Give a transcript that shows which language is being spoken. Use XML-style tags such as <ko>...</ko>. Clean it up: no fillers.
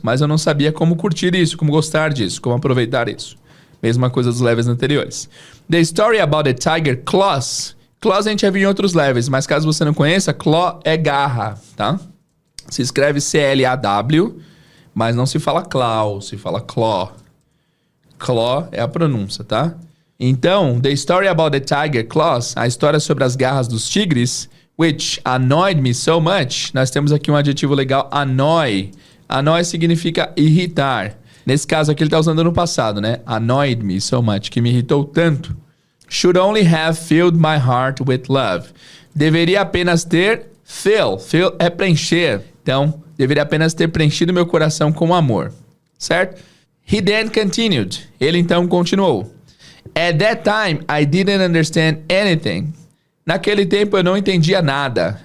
<pt>Mas eu não sabia como curtir isso, como gostar disso, como aproveitar isso. Mesma coisa dos levels anteriores.</pt> <en>The story about the tiger claws.</en> <pt>Claws a gente já viu em outros levels, mas caso você não conheça, claw é garra, tá? Se escreve C-L-A-W, mas não se fala claw, se fala claw. Claw é a pronúncia, tá?</pt> <en>Então, the story about the tiger claws,</en> <pt>a história sobre as garras dos tigres,</pt> <en>which annoyed me so much.</en> <pt>Nós temos aqui um adjetivo legal, annoy. Annoy significa irritar. Nesse caso aqui ele está usando no passado, né?</pt> <en>Annoyed me so much,</en> <pt>que me irritou tanto.</pt> <en>Should only have filled my heart with love.</en> <pt>Deveria apenas ter fill. Fill é preencher. Então, deveria apenas ter preenchido meu coração com amor.</pt> <en>Certo? He then continued.</en> <pt>Ele então continuou.</pt> <en>At that time, I didn't understand anything.</en> <pt>Naquele tempo eu não entendia nada.</pt>